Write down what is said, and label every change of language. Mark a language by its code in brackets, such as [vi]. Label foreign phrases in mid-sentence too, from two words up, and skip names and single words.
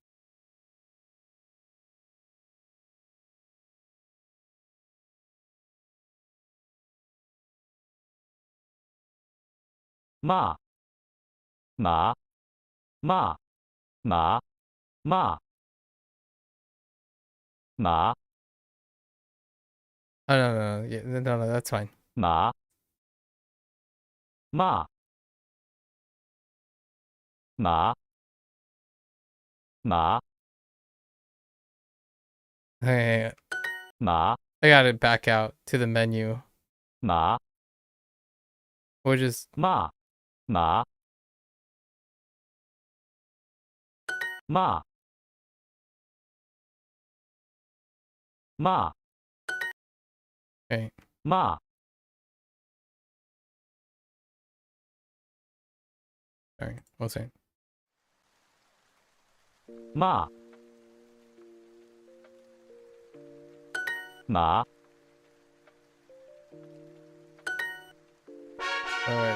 [zh] Ma. Ma. Ma. Ma. Ma. Ma. [en] Oh, no, yeah, no, that's fine. [zh] Ma. Ma. Ma. Ma. [en] Hey, [zh] Ma. [en] I gotta back out to the menu. [zh] Ma. [en] Or just [zh] Ma. Ma. Ma. Ma. [en] Okay. [zh] Ma. [en] Sorry, one second. [zh] Ma. Ma. [en] Alright.